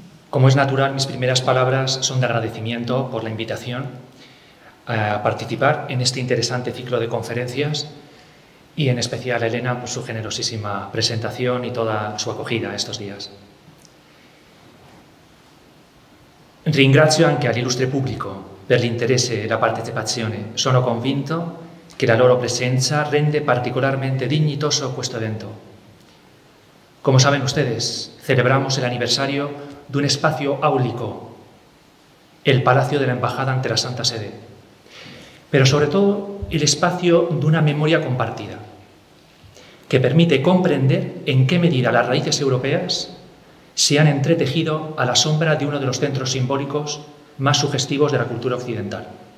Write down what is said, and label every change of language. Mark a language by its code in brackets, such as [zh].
[es] Como es natural, mis primeras palabras son de agradecimiento por la invitación a participar en este interesante ciclo de conferencias y en especial a Elena por su generosísima presentación y toda su acogida estos días. [it] Ringrazio anche all'illustre pubblico per l'interesse e la partecipazione. Sono convinto che la loro presenza rende particolarmente dignitoso questo evento. [es] Como saben ustedes, celebramos el aniversario de un espacio áulico, el Palacio de la Embajada ante la Santa Sede, pero sobre todo el espacio de una memoria compartida, que permite comprender en qué medida las raíces europeas se han entretejido a la sombra de uno de los centros simbólicos más sugestivos de la cultura occidental.